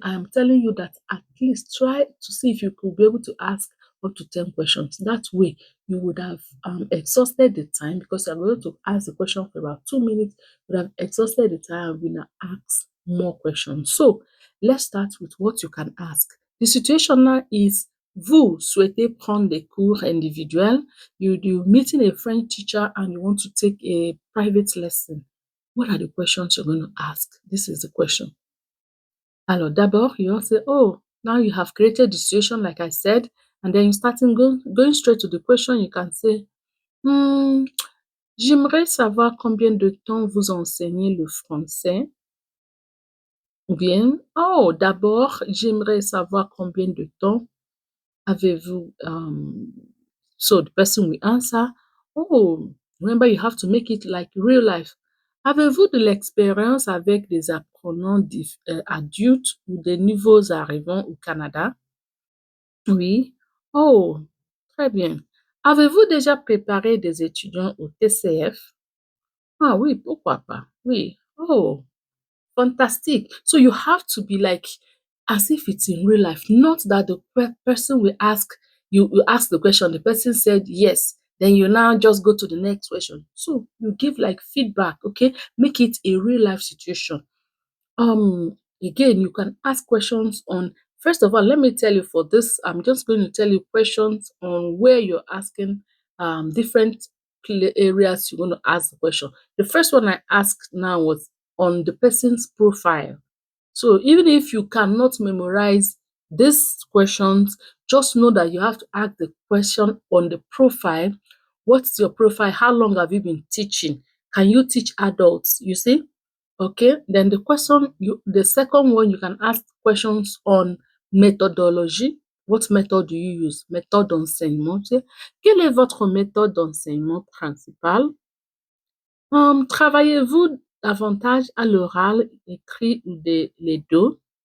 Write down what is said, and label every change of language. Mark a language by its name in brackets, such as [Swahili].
[English] I am telling you that at least try to see if you could be able to ask up to 10 questions. That way, you would have exhausted the time because you're going to ask the question for about 2 minutes. You would have exhausted the time and will now ask more questions. So, let's start with what you can ask. The situation now is [French] vous souhaitez prendre des cours individuels. [English] You're meeting a French teacher and you want to take a private lesson. What are the questions you're going to ask? This is the question. [French] Alors, d'abord, [English] you say, oh, now you have created the situation, like I said, and then you start going straight to the question. You can say, [French] j'aimerais savoir combien de temps vous enseignez le français. Ou bien, oh, d'abord, j'aimerais savoir combien de temps avez-vous. [English] So the person will answer, oh, remember you have to make it like real life. [French] Avez-vous de l'expérience avec des apprenants adultes ou des nouveaux arrivants au Canada? Oui. Oh, très bien. Avez-vous déjà préparé des étudiants au TCF? Ah oui, pourquoi pas? Oui. Oh, fantastic. [English] So you have to be like as if it's in real life, not that the person will ask you ask the question, the person said yes, then you now just go to the next question. So you give like feedback, okay? Make it a real life situation. Again, you can ask questions on, first of all, let me tell you for this, I'm just going to tell you questions on where you're asking different areas you're going to ask the question. The first one I asked now was on the person's profile. So even if you cannot memorize these questions, just know that you have to ask the question on the profile. What's your profile? How long have you been teaching? Can you teach adults? You see? Okay. Then the second one, you can ask questions on methodology. What method do you use? [French] Méthode d'enseignement. Quelle est votre méthode d'enseignement principale? Travaillez-vous davantage à l'oral, écrit ou les deux?